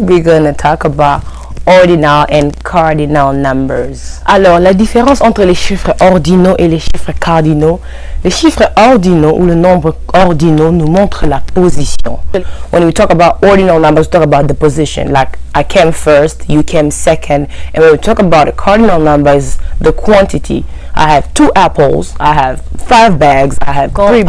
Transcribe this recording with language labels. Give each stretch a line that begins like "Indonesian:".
English: We're gonna talk about ordinal and cardinal numbers.
French: Alors, la différence entre les chiffres ordinaux et les chiffres cardinaux. Les chiffres ordinaux ou le nombre ordinaux nous montrent la position.
English: When we talk about ordinal numbers, we talk about the position. Like, I came first, you came second. And when we talk about the cardinal numbers, the quantity. I have 2 apples, I have 5 bags, I have 3 bags.